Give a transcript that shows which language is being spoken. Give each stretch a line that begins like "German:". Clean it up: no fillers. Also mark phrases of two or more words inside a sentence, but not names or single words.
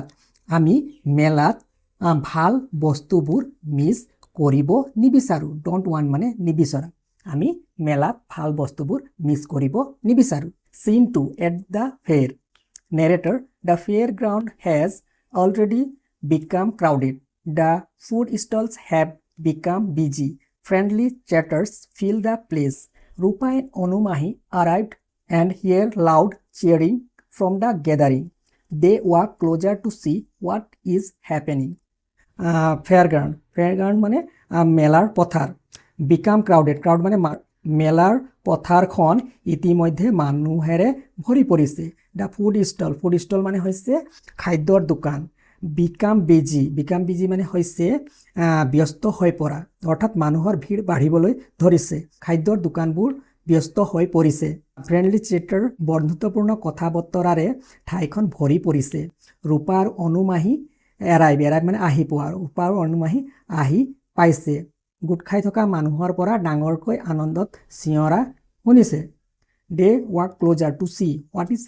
Assamese: আমি মেলাত ভাল বস্তুবোৰ মিছ কৰিব নিবিচাৰোঁ
English: don't want
Assamese: মানে নিবিচৰা আমি মেলাত ভাল বস্তুবোৰ মিছ কৰিব নিবিচাৰোঁ
English: scene two at the fair narrator the fair ground has already become crowded the food stalls have become busy friendly chatters fill the place Rupa and Anumahi arrived and hear loud cheering from the gathering. They walk closer to see what is happening.
Assamese: Fairground মানে মেলাৰ পথাৰ
English: become crowded crowd
Assamese: মানে মেলাৰ পথাৰখন ইতিমধ্যে মানুহেৰে ভৰি পৰিছে
English: the food stall
Assamese: মানে হৈছে খাদ্যৰ দোকান
English: become busy
Assamese: মানে হৈছে ব্যস্ত হৈ পৰা অৰ্থাৎ মানুহৰ ভিৰ বাঢ়িবলৈ ধৰিছে খাদ্যৰ দোকানবোৰ ব্যস্ত হৈ পৰিছে
English: friendly chatter
Assamese: বন্ধুত্বপূৰ্ণ কথা বতৰাৰে ঠাইখন ভৰি পৰিছে ৰূপাৰ অনুমাহী এৰাইভ মানে আহি পোৱা ৰূপাৰ অনুমাহী আহি পাইছে গোট খাই থকা মানুহৰ পৰা ডাঙৰকৈ আনন্দত চিঞৰা শুনিছে
English: they walk closer to see what is